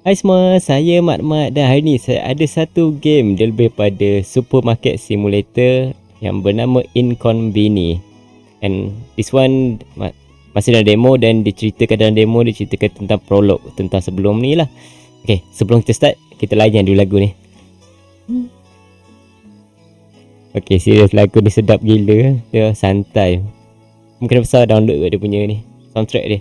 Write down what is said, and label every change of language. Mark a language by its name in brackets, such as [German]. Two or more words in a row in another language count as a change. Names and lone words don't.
[Malay] Hai semua, saya Mat dan hari ni saya ada satu game dia lebih pada supermarket simulator yang bernama Inconveni. [English] And this one [Malay] masih dalam demo dan diceritakan dalam demo, diceritakan tentang prolog, tentang sebelum ni lah. Okay, sebelum kita start, kita layan dulu lagu ni. Okay, serius lagu ni sedap gila. Dia santai. Mungkin besar download dia punya ni, soundtrack dia.